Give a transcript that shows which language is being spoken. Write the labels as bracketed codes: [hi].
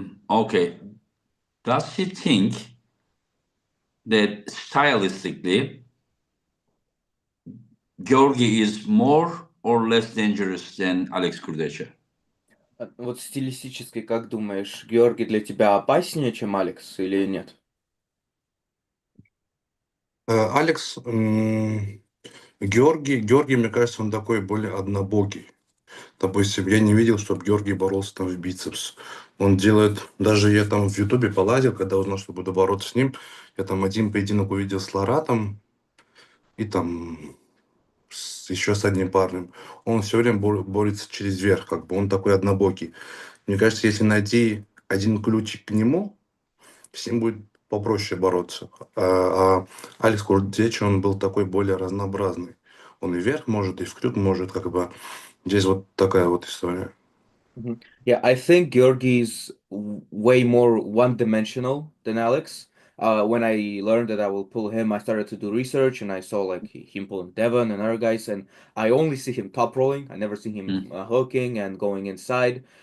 [en] Okay, does he think that stylistically Georgi is more or less dangerous than Alex Kurdecha? [ru] Вот стилистически, как думаешь, Георгий для тебя опаснее, чем Алекс, или нет? Алекс, Георгий, мне кажется, он такой более однобокий. Допустим, я не видел, чтобы Георгий боролся там в бицепс. Он делает, даже я там в Ютубе полазил, когда узнал, что буду бороться с ним, я там один поединок увидел с Ларатом и там еще с одним парнем. Он все время борется через верх, как бы он такой однобокий. Мне кажется, если найти один ключик к нему, всем будет попроще бороться. А Алекс Курдечи, он был такой более разнообразный. Он и вверх может, и в крюк может, как бы. Здесь вот такая вот история. [en] Yeah, I think Georgi is way more one-dimensional than Alex. When I learned that I will pull him, I started to do research and I saw like him pulling Devon and other guys, and I only see him top rolling. I never see him hooking and going inside.